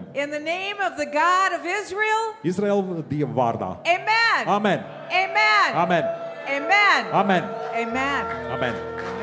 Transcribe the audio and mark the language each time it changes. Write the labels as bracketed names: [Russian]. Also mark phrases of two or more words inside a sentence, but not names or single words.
[English] In the name of the God of Israel, [Latvian] Izraēla Dieva vārdā. amen. Amen. Amen. Amen. Amen. Amen. Amen. Amen.